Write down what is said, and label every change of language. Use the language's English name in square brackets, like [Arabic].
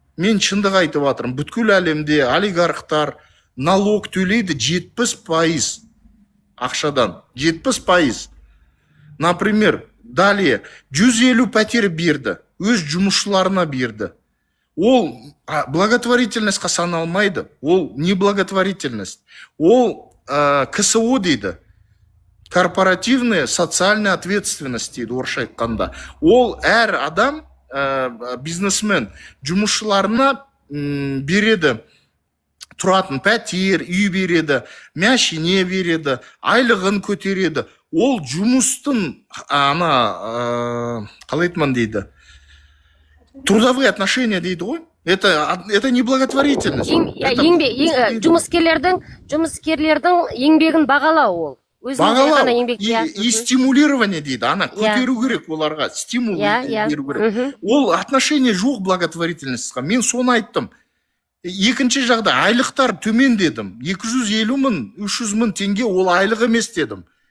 [Kazakh] Мен шындық айтып жатырмын. Бүткіл әлемде олигархтар налог төлейді 70% ақшадан. 70%. [Russian] Например, [Kazakh] далее 150 пәтер берді, өз жұмысшыларына берді. Ол благотворительностьқа саналмайды. Ол не благотворительность. Ол КСО дейді. [Russian] Корпоративная социальная ответственность [Kazakh] дейді орысша айтқанда. Ол әр адам, бизнесмен, жұмысшыларына береді тұратын пәтер, үй береді, машине береді, айлығын көтереді. Ол жұмыстың қалай айтман дейді, [Russian] трудовые отношения [Kazakh] дейді ғой. [Russian] Это не благотворительность. [Kazakh] Жұмыскерлердің еңбегін бағалау ол. Бағалау [Russian] и стимулирование [Kazakh] дейді. Көтеру керек оларға, стимул беру керек. Ол отношение жоқ благотворительностьқа. Мен соны айттым. Екінші жағда айлықтар төмен дедім. 250 мың, 300 мың теңге ол айлық емес дедім.